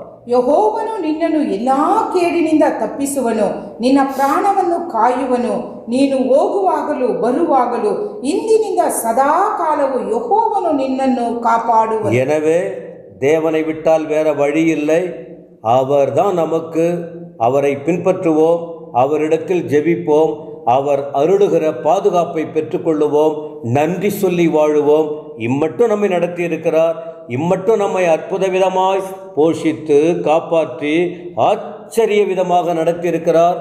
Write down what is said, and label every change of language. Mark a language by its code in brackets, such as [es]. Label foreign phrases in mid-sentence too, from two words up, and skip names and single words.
[kn] ಯೆಹೋವನು ನಿನ್ನನ್ನು ಎಲ್ಲಾ ಕೇಡಿನಿಂದ ತಪ್ಪಿಸುವನು, ನಿನ್ನ ಪ್ರಾಣವನ್ನು ಕಾಯುವನು. ನೀನು ಹೋಗುವಾಗಲೂ ಬರುವಾಗಲೂ ಇಂದಿನಿಂದ ಸದಾ ಕಾಲವು ಯೆಹೋವನು ನಿನ್ನನ್ನು ಕಾಪಾಡುವನು. [ta] எனவே தேவனை விட்டால் வேற வழி இல்லை. அவர்தான் நமக்கு. அவரை பின்பற்றுவோம், அவரிடத்தில் ஜெபிப்போம், அவர் அருளுகிற பாதுகாப்பை பெற்றுக்கொள்ளுவோம், நன்றி சொல்லி வாழுவோம். இம்மட்டும் நம்மை நடத்தி இருக்கிறார். இம்மட்டும் நம்மை அற்புத விதமாய் போஷித்து காப்பாற்றி ஆச்சரிய விதமாக நடத்தியிருக்கிறார்.